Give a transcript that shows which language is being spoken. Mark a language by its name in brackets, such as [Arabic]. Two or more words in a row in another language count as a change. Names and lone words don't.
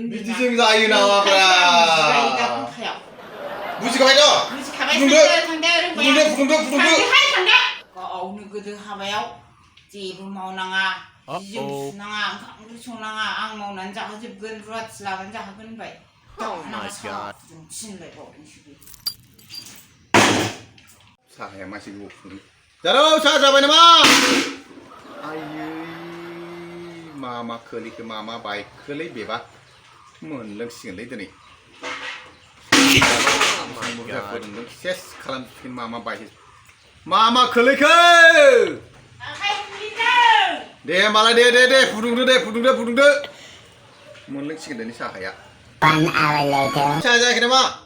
[Bodo] बिदिजों जायो नामाब्रा बुजिखाबायथ' बुजिखाबाय फुदुंदो थांदो रोंबाय फुदुंदो थांदो गावनो गोदो हाबायाव जेबो मावनाङा जि जोम सुनाङा ओंखाम ओंख्रि संनाङा आं मावनानै जाहोजोबगोन रुवाथि लानानै जाहोगोन होनबाय [English] Oh my god. [Bodo] थिनलायबावदोंसो बे साहाया मासे गोबाव फुदुं जारौ साहा जाबाय नामा आयै मा खोलिखो मा बाइकखोलै बेबा मोनलोंसिगोनलै दिनै फुदुंदों सेस खालामसिगोन मा बाइक मा खोलैखो दे होमबालाय दे फुदुंदो मोनलोंसिगोन दिनै साहाया साहा जायाखै नामा